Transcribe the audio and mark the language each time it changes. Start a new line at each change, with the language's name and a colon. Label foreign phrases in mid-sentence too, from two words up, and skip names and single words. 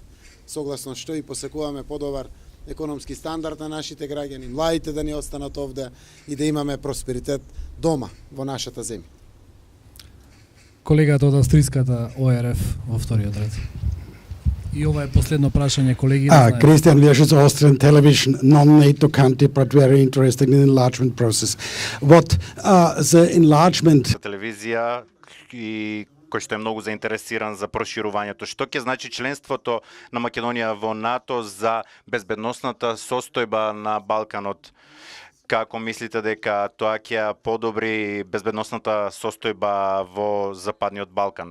Macedonian: Согласно што и посакуваме подобар економски стандард на нашите граѓани, младите да ни останат овде и да имаме просперитет дома во нашата земја. Колегата од австриската ОРФ во вториот ред. И ова е последно прашање, колеги.
English: Christian Wierschitz, Austrian television, non-NATO country, but very interested in the enlargement process. What the enlargement...
Macedonian: Телевизија и кој што е многу заинтересиран за проширувањето. Што ќе значи членството на Македонија во НАТО за безбедносната состојба на Балканот? Како мислите дека тоа ќе подобри безбедносната состојба во Западниот Балкан?